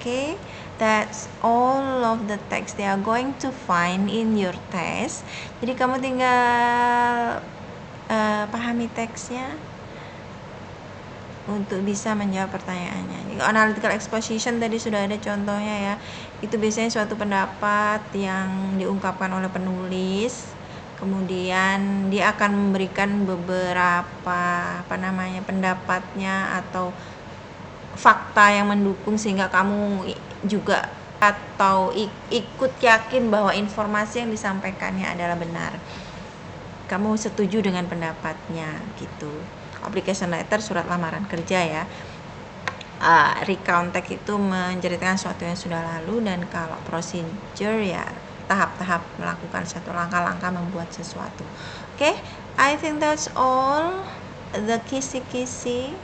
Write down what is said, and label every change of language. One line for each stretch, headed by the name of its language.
English: Okay, that's all of the text they are going to find in your test.
Indonesian: Jadi kamu tinggal pahami teksnya untuk bisa menjawab pertanyaannya. Analytical exposition tadi sudah ada contohnya ya. Itu biasanya suatu pendapat yang diungkapkan oleh penulis, kemudian dia akan memberikan beberapa pendapatnya atau fakta yang mendukung sehingga kamu juga atau ikut yakin bahwa informasi yang disampaikannya adalah benar. Kamu setuju dengan pendapatnya gitu. Application letter surat lamaran kerja ya. Recount text itu menceritakan sesuatu yang sudah lalu, dan kalau procedure ya tahap-tahap melakukan satu langkah-langkah membuat sesuatu.
English: Okay, I think that's all the kisi-kisi.